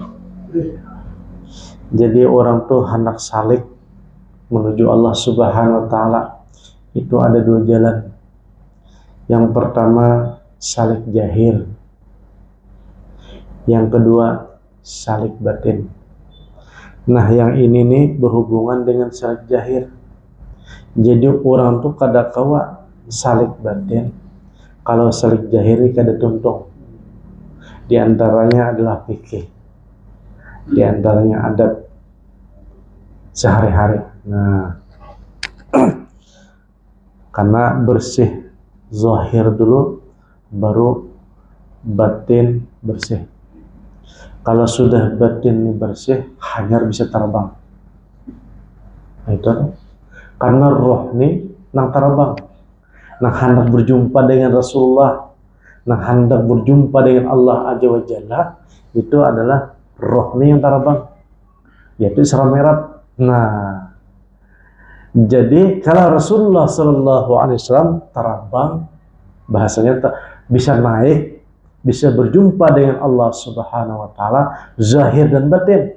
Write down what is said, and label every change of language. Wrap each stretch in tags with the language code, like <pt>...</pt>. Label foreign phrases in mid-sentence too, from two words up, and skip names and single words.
<id>Jadi orang tuh hendak salik menuju Allah</id> <ar>سبحانه وتعالى.</ar> <id>Itu ada dua jalan. Yang pertama salik jahir, yang kedua salik batin. Nah, yang ini nih berhubungan dengan salik jahir.</id> <bjn>Jadi orang tuh kada kawa salik batin.</bjn> <id>Kalau salik jahir ini</id> <bjn>kada tuntung.</bjn> <id>Di antaranya adalah fikih, di antaranya adab sehari-hari. Nah, karena bersih zahir dulu baru batin bersih. Kalau sudah batin bersih, hanyar bisa terbang. Nah, itu karena roh ini nang terbang, nang hendak berjumpa dengan Rasulullah, nang hendak berjumpa dengan Allah</id> <ar>عز وجل,</ar> <id>itu adalah roh ini yang terbang, yaitu Isra Mi'raj. Nah, jadi kalau Rasulullah</id> <ar>صلى الله عليه وسلم</ar> <id>terbang, bahasanya bisa naik, bisa berjumpa dengan Allah</id> <ar>سبحانه وتعالى</ar> <id>zahir dan batin.</id>